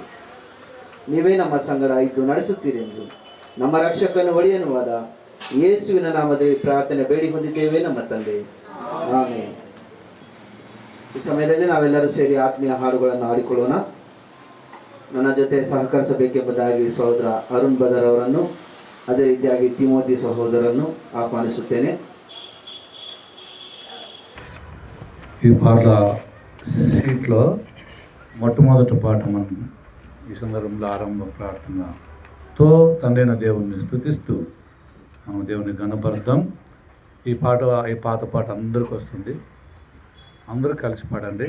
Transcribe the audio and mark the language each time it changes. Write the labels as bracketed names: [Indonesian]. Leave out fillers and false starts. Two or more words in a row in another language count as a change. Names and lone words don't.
[Kannada] ನೀವೇ ನಮ್ಮ ಸಂಗಡ ಇದ್ದು ನಡೆಸುತ್ತೀರಿ ಎಂದು ನಮ್ಮ ರಕ್ಷಕನ ಒಡೆಯನುವಾದ ಯೇಸುವಿನ ನಾಮದಲ್ಲಿ ಪ್ರಾರ್ಥನೆ ಬೇಡಿ ಹೊಂದಿದ್ದೇವೆ ನಮ್ಮ ತಂದೆ, ಆಮೆನ್. ಈ ಸಮಯದಲ್ಲಿ ನಾವೆಲ್ಲರೂ ಸೇರಿ ಆತ್ಮೀಯ ಹಾಡುಗಳನ್ನು ಹಾಡಿಕೊಳ್ಳೋಣ. ನನ್ನ ಜೊತೆ ಸಹಕರಿಸಬೇಕೆಂಬುದಾಗಿ ಸಹೋದರ ಅರುಣ್ ಬದರ್ ಅವರನ್ನು, ಅದೇ ರೀತಿಯಾಗಿ ತಿಮೋತಿ ಸಹೋದರನ್ನು ಆಹ್ವಾನಿಸುತ್ತೇನೆ. [Telugu] ఈ పాట సీట్లో మొట్టమొదటి పాట మనం ఈ సందర్భంలో ఆరంభ ప్రార్థనతో తండ్రైన దేవుణ్ణి స్తుతిస్తూ మనం దేవుని గణపరుద్దాం. ఈ పాత పాట అందరికి వస్తుంది. అందరూ కలిసి పాడండి.